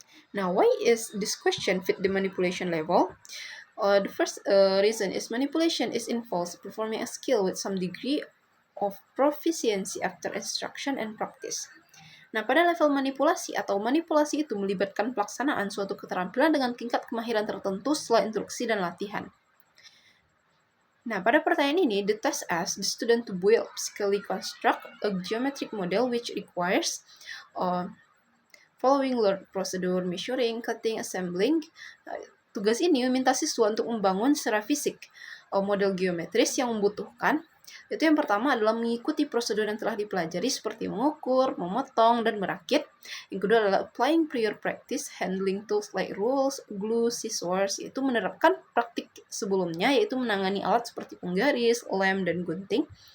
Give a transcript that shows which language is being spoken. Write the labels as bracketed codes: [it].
[en] Now, why is this question fit the manipulation level? The first reason is manipulation involves performing a skill with some degree of proficiency after instruction and practice. [id] Nah, pada level manipulasi itu melibatkan pelaksanaan suatu keterampilan dengan tingkat kemahiran tertentu setelah instruksi dan latihan. Nah, pada pertanyaan ini, [en] the test asks the student to build, physically construct a geometric model which requires following learned procedure, measuring, cutting, assembling. [id] Tugas ini meminta siswa untuk membangun secara fisik model geometris yang membutuhkan. Itu yang pertama adalah mengikuti prosedur yang telah dipelajari seperti mengukur, memotong, dan merakit. Yang kedua adalah [en] applying prior practice, handling tools like rules, glue, scissors, [id] yaitu menerapkan praktik sebelumnya, yaitu menangani alat seperti penggaris, lem, dan gunting.